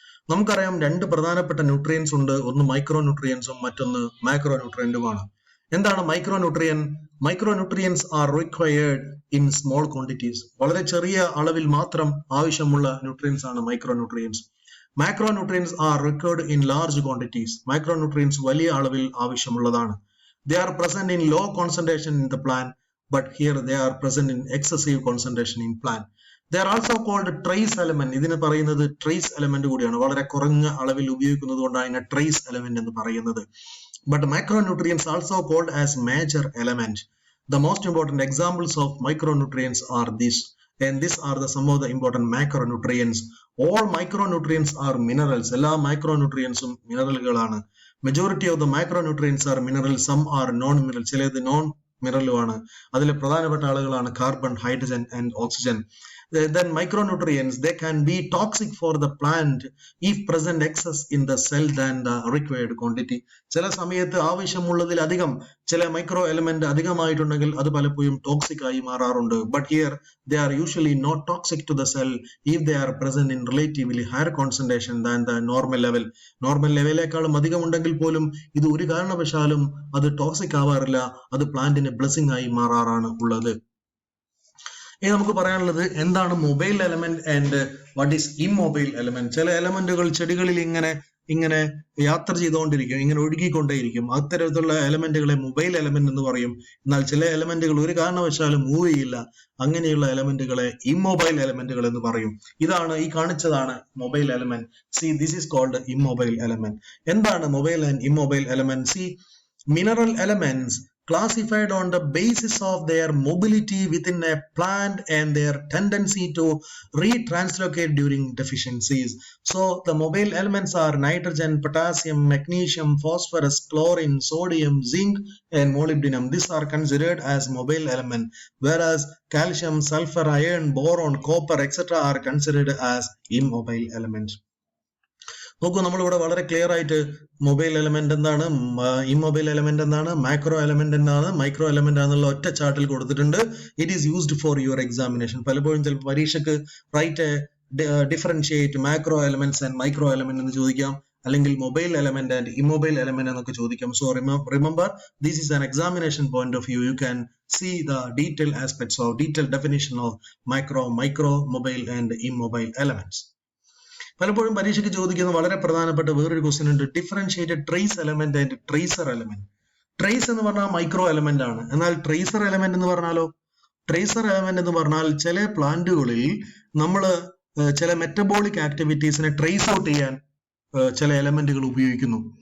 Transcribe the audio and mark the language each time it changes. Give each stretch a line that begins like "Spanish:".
Malayalam: നമുക്കറിയാം, രണ്ട് പ്രധാനപ്പെട്ട ന്യൂട്രിയൻസ് ഉണ്ട്. ഒന്ന് മൈക്രോ ന്യൂട്രിയൻസും മറ്റൊന്ന് മാക്രോ ന്യൂട്രിയന്റുമാണ്. എന്താണ് micro nutrient?
English: Micro nutrients are required in small quantities.
Malayalam: വളരെ ചെറിയ അളവിൽ മാത്രം ആവശ്യമുള്ള ന്യൂട്രിയൻസ് ആണ് micro nutrients.
English: Macro nutrients are required in large quantities.
Malayalam: Micro nutrients വലിയ അളവിൽ ആവശ്യമുള്ളതാണ്.
English: They are present in low concentration in the plant, but here they are present in excessive concentration in plant. They are also called trace element.
Malayalam: ഇതിന് പറയുന്നത് trace element കൂടിയാണ്. വളരെ കുറഞ്ഞ അളവിൽ ഉപയോഗിക്കുന്നത് കൊണ്ടാണ് ഇതിനെ trace element എന്ന് പറയുന്നത്.
English: But macronutrients also called as major element. The most important examples of micronutrients are this, and these are some of the important macronutrients. All micronutrients are minerals.
Malayalam: എല്ലാ micronutrientsഉം മിനറലുകളാണ്.
English: Majority of the macronutrients are minerals, some are non-mineral.
Malayalam: ചിലത് non മിനറലുമാണ്. അതിൽ പ്രധാനപ്പെട്ട ആളുകളാണ് carbon, hydrogen and oxygen.
English: Then micronutrients, they can be toxic for the plant if present excess in the cell than the required quantity.
Malayalam: ചില സമയത്ത് ആവശ്യമുള്ളതിലധികം ചില micro element അധികമായിട്ടുണ്ടെങ്കിൽ അത് പലപ്പോഴും toxic ആയി മാറാറുണ്ട്.
English: But here they are usually not toxic to the cell if they are present in relatively higher concentration than the normal level.
Malayalam: Normal ലെവലിനേക്കാളും അധികം ഉണ്ടെങ്കിൽ പോലും ഇത് ഒരു കാരണവശാലും അത് ടോക്സിക് ആവാറില്ല. അത് പ്ലാന്റിന് ബ്ലെസ്സിംഗ് ആയി മാറാറാണ് ഉള്ളത്. ഇനി നമുക്ക് പറയാനുള്ളത് എന്താണ് mobile element
English: And what is immobile element.
Malayalam: ചില എലമെന്റുകൾ ചെടികളിൽ ഇങ്ങനെ യാത്ര ചെയ്തുകൊണ്ടിരിക്കും, ഇങ്ങനെ ഒഴുകിക്കൊണ്ടേയിരിക്കും. അത്തരത്തിലുള്ള എലമെന്റുകളെ മൊബൈൽ എലമെന്റ് എന്ന് പറയും. എന്നാൽ ചില എലമെന്റുകൾ ഒരു കാരണവശാലും മൂവ് ചെയ്യില്ല. അങ്ങനെയുള്ള എലമെന്റുകളെ ഇമ്മൊബൈൽ എലമെന്റുകൾ എന്ന് പറയും. ഈ കാണിച്ചതാണ് mobile element.
English: See, this is called immobile element. എന്താണ് mobile and immobile element? See, mineral elements classified on the basis of their mobility within a plant and their tendency to retranslocate during deficiencies. So the mobile elements are nitrogen, potassium, magnesium, phosphorus, chlorine, sodium, zinc, and molybdenum. These are considered as mobile element, whereas calcium, sulfur, iron, boron, copper, etc. are considered as immobile elements.
Malayalam: നോക്കൂ, നമ്മളിവിടെ വളരെ clear ആയിട്ട് mobile element എന്താണ്, immobile element എന്താണ്, macro element എന്താണ്, micro element ആണെന്നുള്ള ഒറ്റ ചാർട്ടിൽ കൊടുത്തിട്ടുണ്ട്.
English: It is used for your examination.
Malayalam: പലപ്പോഴും ചിലപ്പോൾ പരീക്ഷയ്ക്ക്
English: write differentiate macro elements and micro element
Malayalam: എന്ന് ചോദിക്കാം, അല്ലെങ്കിൽ mobile element and immobile element എന്നൊക്കെ ചോദിക്കാം.
English: So remember, this is an examination point of view. You can see the detailed aspects of detailed definition of micro, mobile and immobile elements.
Malayalam: പലപ്പോഴും പരീക്ഷയ്ക്ക് ചോദിക്കുന്ന വളരെ പ്രധാനപ്പെട്ട വേറൊരു ക്വസ്റ്റ്യൻ ഉണ്ട്,
English: Differentiate trace element and tracer element.
Malayalam: Trace എന്ന് പറഞ്ഞാൽ micro element ആണ്, എന്നാൽ ട്രേസർ എലമെന്റ് എന്ന് പറഞ്ഞാലോ? ട്രേസർ എലമെന്റ് എന്ന് പറഞ്ഞാൽ ചില പ്ലാന്റുകളിൽ നമ്മൾ ചില മെറ്റബോളിക് ആക്ടിവിറ്റീസിനെ ട്രേസ് ഔട്ട് ചെയ്യാൻ ചില എലമെന്റുകൾ ഉപയോഗിക്കുന്നു.